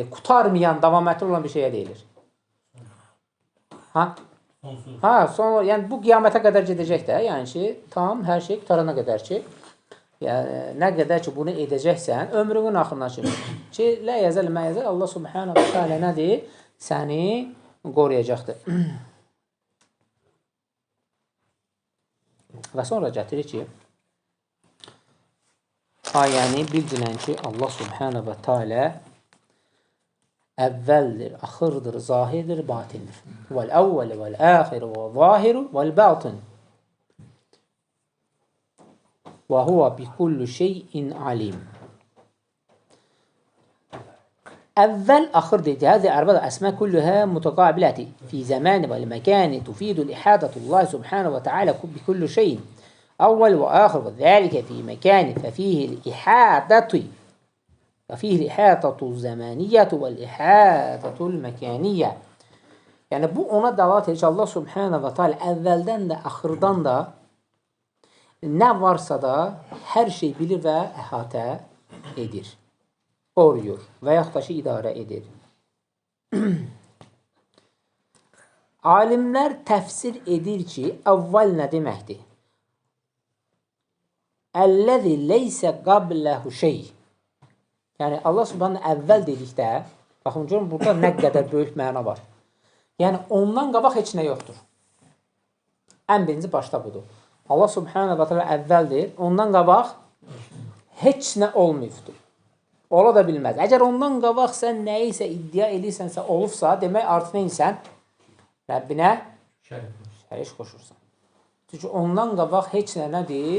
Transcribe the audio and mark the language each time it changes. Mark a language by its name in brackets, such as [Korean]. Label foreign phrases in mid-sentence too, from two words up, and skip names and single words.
[Azerbaijani] Qutarmayan, davamiyyətli olan bir şeyə deyilir. Sonra, yəni bu qiyamətə qədər gedəcək də. Yəni ki, tam hər şey qutarana qədər ki, yəni, nə qədər ki, bunu edəcəksən, ömrünün axırına kimi. Ki, [Arabic] لا يزال ما يزال, الله سبحانه وتعالى [Azerbaijani] nədir? Səni qoruyacaqdır. Və sonra gətirir ki, ayəni bildirən ki, [Arabic] الله سبحانه وتعالى [Azerbaijani] əvvəldir, axırdır, zahirdir, batindir. [Arabic] والأول والآخر والظاهر, والباطن. وهو بكل شيء عليم. أول آخر دي هذه أربعة أسماء كلها متقابلة في زمان والمكان تفيد الإحاطة الله سبحانه وتعالى بكل شيء. أول وآخر وذلك في مكان ففيه الإحاطة الزمانية والإحاطة المكانية. [Azerbaijani] Yani bu ona dalat edir ki, [Arabic] الله سبحانه وتعالى [Azerbaijani] əvvəldən də, axırdan da nə varsa da hər şey bilir və əhatə edir, qoruyur və yaxud da ki, idarə edir. Alimlər təfsir edir ki, əvvəl nə deməkdir? [Arabic] الذي ليس قبله شيء. [Azerbaijani] Yəni, [Arabic] الله سبحانه [Azerbaijani] əvvəl dedikdə, baxın, görün, burada nə qədər böyük məna var. Yəni, ondan qabaq heç nə yoxdur. Ən birinci başda budur. [Arabic] الله سبحانه وتعالى [Azerbaijani] əvvəldir. Ondan qabaq heç nə olmayıbdır. Ola da bilməz. Əgər ondan qabaq sən nəyisə iddia edirsənsə, olubsa, demək artıq neysən? Rəbbinə şərik qoşursan. Çünki ondan qabaq heç nə nədir?